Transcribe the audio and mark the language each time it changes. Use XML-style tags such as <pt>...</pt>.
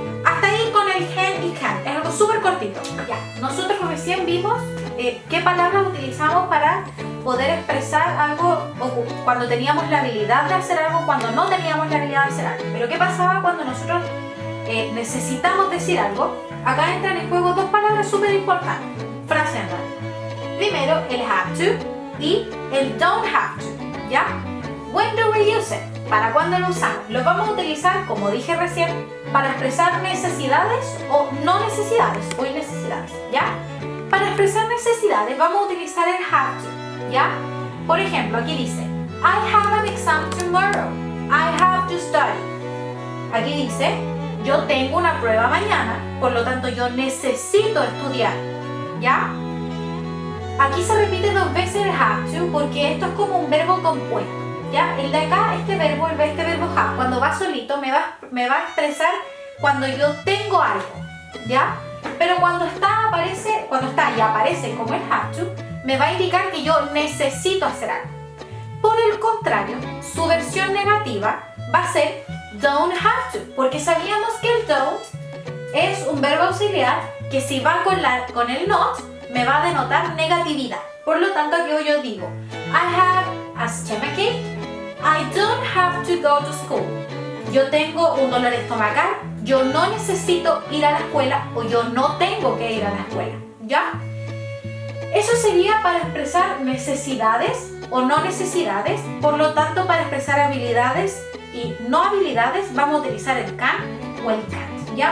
<es>Hasta ahí con el can y can. Es algo súper cortito. Ya. Nosotros recién vimos qué palabras utilizamos para poder expresar algo o cuando teníamos la habilidad de hacer algo, cuando no teníamos la habilidad de hacer algo. Pero ¿qué pasaba cuando nosotros necesitamos decir algo? Acá entran en juego dos palabras súper importantes. Frase en realidad. Primero, el have to y el don't have to. ¿Ya?</es> <en>When do we use it?</en> <es>¿Para cuándo lo usamos? Lo vamos a utilizar, como dije recién, para expresar necesidades o no necesidades o innecesidades, ¿ya? Para expresar necesidades vamos a utilizar el have to, ¿ya? Por ejemplo, aquí dice,</es> <en>I have an exam tomorrow. I have to study.</en> <es>Aquí dice, yo tengo una prueba mañana, por lo tanto yo necesito estudiar, ¿ya? Aquí se repite dos veces el have to porque esto es como un verbo compuesto. ¿Ya? El de acá, este verbo have, cuando va solito me va a expresar cuando yo tengo algo, ¿ya? Pero cuando está y aparece como el have to, me va a indicar que yo necesito hacer algo. Por el contrario, su versión negativa va a ser don't have to, porque sabíamos que el don't es un verbo auxiliar que si va con el not, me va a denotar negatividad. Por lo tanto, aquí yo digo,</es> <en>I have a stomachache. I don't have to go to school.</en> <es>Yo tengo un dolor estomacal, yo no necesito ir a la escuela o yo no tengo que ir a la escuela, ¿ya? Eso sería para expresar necesidades o no necesidades, por lo tanto para expresar habilidades y no habilidades vamos a utilizar el can o el can't, ¿ya?</es>